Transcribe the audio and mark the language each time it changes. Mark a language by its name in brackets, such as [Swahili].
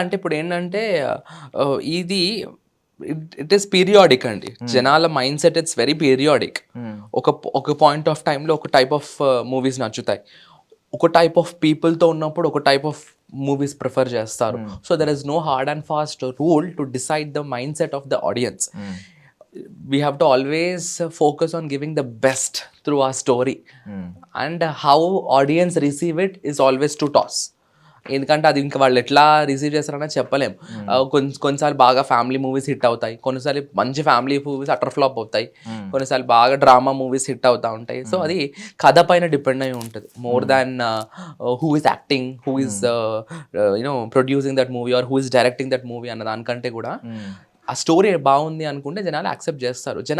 [Telugu] అంటే ఇప్పుడు ఏంటంటే ఇది [English] it is periodic [Telugu] అండి. జనాల mind set [English] It's very periodic. [Telugu] ఒక పాయింట్ ఆఫ్ టైంలో ఒక టైప్ ఆఫ్ మూవీస్ నచ్చుతాయి, ఒక టైప్ ఆఫ్ పీపుల్తో ఉన్నప్పుడు ఒక టైప్ ఆఫ్ మూవీస్ ప్రిఫర్ చేస్తారు. [English] So there is no hard and fast rule to decide the mind set of the audience. We have to always focus on giving the best through our story, and how audience receive it is always to toss. [Telugu] ఎందుకంటే అది ఇంకా వాళ్ళు ఎట్లా receive చేస్తారని చెప్పలేం. కొన్నిసార్లు బాగా family movies hit అవుతాయి, కొన్నిసార్లు మంచి ఫ్యామిలీ మూవీస్ అటర్ ఫ్లాప్ అవుతాయి, కొన్నిసార్లు బాగా డ్రామా మూవీస్ హిట్ అవుతూ ఉంటాయి. సో అది కథ పైన డిపెండ్ అయి ఉంటుంది, [English] more than who is acting, who is producing that movie [Telugu] are who is directing that movie అన్న దానికంటే కూడా ఆ స్టోరీ బాగుంది అనుకుంటే జనాలు యాక్సెప్ట్ చేస్తారు.